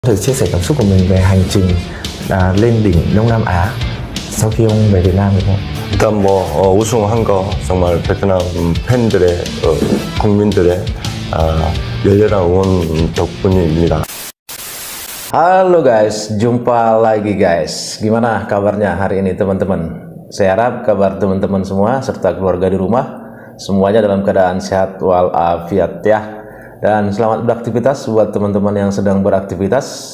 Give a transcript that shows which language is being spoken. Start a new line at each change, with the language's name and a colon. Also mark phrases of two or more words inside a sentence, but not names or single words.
Vietnamese: Thử chia sẻ cảm xúc của mình về hành trình lên đỉnh Đông Nam Á sau khi ông về Việt Nam được không?
Korean: 일단 우승한 거 정말 베트남 팬들의 국민들의 열렬한 응원 덕분입니다.
Indonesian: Halo guys, jumpa lagi guys. Gimana kabarnya hari ini teman-teman? Saya harap kabar teman-teman semua serta keluarga di rumah semuanya dalam keadaan sehat walafiat ya. Dan selamat beraktivitas buat teman-teman yang sedang beraktivitas.